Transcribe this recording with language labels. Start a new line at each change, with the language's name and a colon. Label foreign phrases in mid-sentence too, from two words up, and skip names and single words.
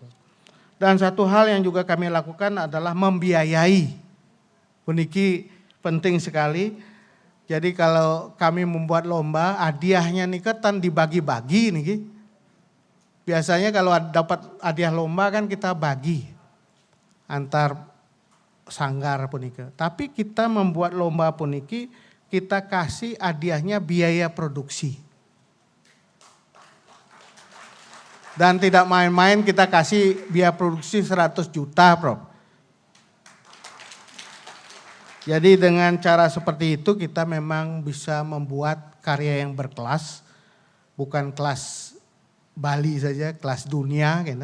Indonesian: Dan satu hal yang juga kami lakukan adalah membiayai. Puniki penting sekali. Jadi kalau kami membuat lomba, hadiahnya nih kan dibagi-bagi nih. Biasanya kalau dapat hadiah lomba kan kita bagi antar sanggar puniki. Tapi kita membuat lomba puniki, kita kasih hadiahnya biaya produksi. Dan tidak main-main, kita kasih biaya produksi 100 juta, Prof. Jadi dengan cara seperti itu kita memang bisa membuat karya yang berkelas, bukan kelas Bali saja, kelas dunia, kan?